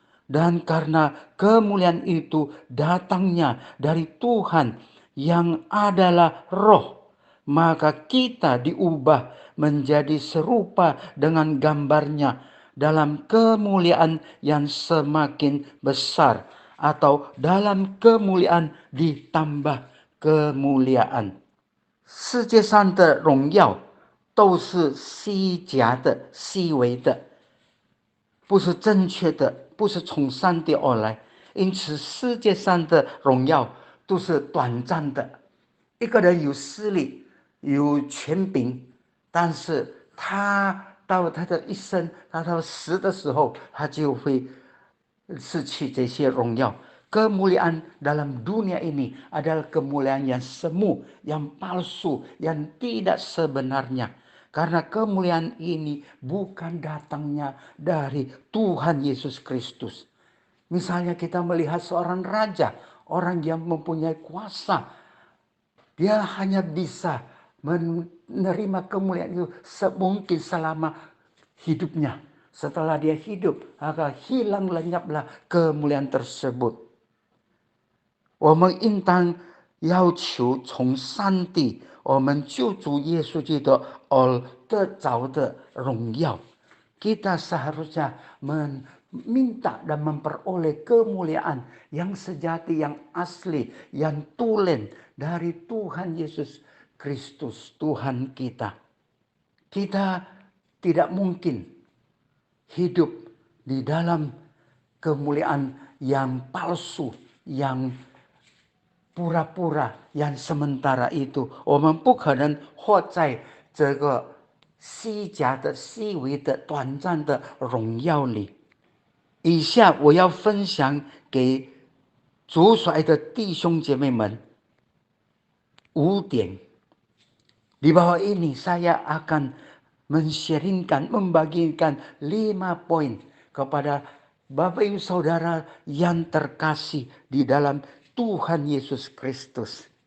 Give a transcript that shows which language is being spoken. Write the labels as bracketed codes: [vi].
[id] Dan karena kemuliaan itu datangnya dari Tuhan yang adalah roh, maka kita diubah menjadi serupa dengan gambarnya dalam kemuliaan yang semakin besar, atau dalam kemuliaan ditambah kemuliaan。 [zh] 世界上的荣耀都是虚假的、虚伪的，不是正确的，不是从上帝而来。因此世界上的荣耀都是短暂的。一个人有势力、有权柄，但是他到他的一生，他到死的时候，他就会失去这些荣耀。 [id] Kemuliaan dalam dunia ini adalah kemuliaan yang semu, yang palsu, yang tidak sebenarnya. Karena kemuliaan ini bukan datangnya dari Tuhan Yesus Kristus. Misalnya kita melihat seorang raja, orang yang mempunyai kuasa, dia hanya bisa menerima kemuliaan itu semungkin selama hidupnya. Setelah dia hidup, maka hilang lenyaplah kemuliaan tersebut。 [zh] 我们应当要求从上帝，我们救主耶稣基督而得着的荣耀。 [id] Kita seharusnya meminta dan memperoleh kemuliaan yang sejati, yang asli, yang tulen dari Tuhan Yesus Kristus, Tuhan kita. Kita tidak mungkin hidup di dalam kemuliaan yang palsu, yang pura-pura，yang sementara itu， [zh] 我们不可能活在这个虚假的、虚伪的、短暂的荣耀里。以下我要分享给主所爱的弟兄姐妹们5点。 [id] Di bawah ini saya akan men-sharingkan, membagikan 5 poin kepada Bapak Ibu Saudara yang terkasih di dalam Tuhan Yesus Kristus。